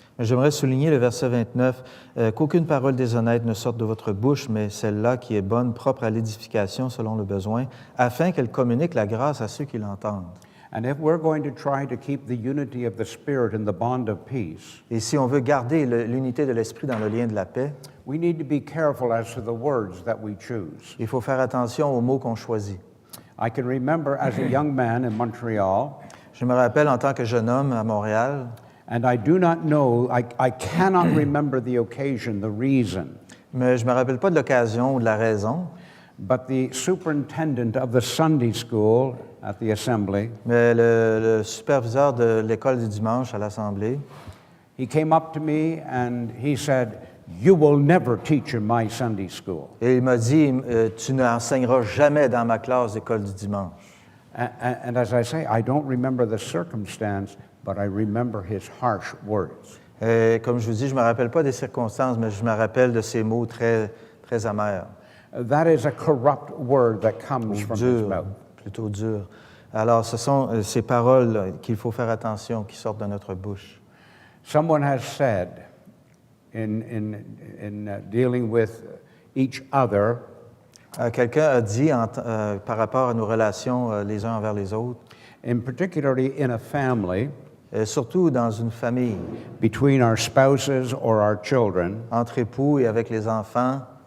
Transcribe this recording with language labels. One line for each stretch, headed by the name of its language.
French: J'aimerais souligner le verset 29, qu'aucune parole déshonnête ne sorte de votre bouche, mais celle-là qui est bonne, propre à l'édification selon le besoin, afin qu'elle communique la grâce à ceux qui l'entendent.
English: And if we're going to try to keep the unity of the Spirit in the bond of peace,
French: Et si on veut garder l'unité de l'esprit dans le lien de la paix,
English: we need to be careful as to the words that we choose.
French: il faut faire attention aux mots qu'on choisit.
English: I can remember as a young man in Montreal,
French: Je me rappelle en tant que jeune homme à Montréal,
English: and I do not know, I cannot remember the occasion, the reason,
French: mais je ne me rappelle pas de l'occasion ou de la raison,
English: but the superintendent of the Sunday school at the assembly,
French: mais le superviseur de l'école du dimanche à l'Assemblée,
English: he came up to me and he said, "You will never teach in my Sunday school."
French: et il m'a dit, tu n'enseigneras jamais dans ma classe d'école du dimanche.
English: And as I say, I don't remember the circumstance, but I remember his harsh words.
French: Et comme je vous dis, je ne me rappelle pas des circonstances, mais je me rappelle de ces mots très, très amers.
English: That is a corrupt word that comes from his
French: Dur,
English: mouth.
French: plutôt dur. Alors, ce sont ces paroles qu'il faut faire attention, qui sortent de notre bouche.
English: Someone has said in dealing with each other,
French: Quelqu'un a dit par rapport à nos relations les uns envers les autres,
English: in particularly in a family,
French: surtout dans une famille,
English: between our spouses or our children,
French: entre époux et avec les enfants,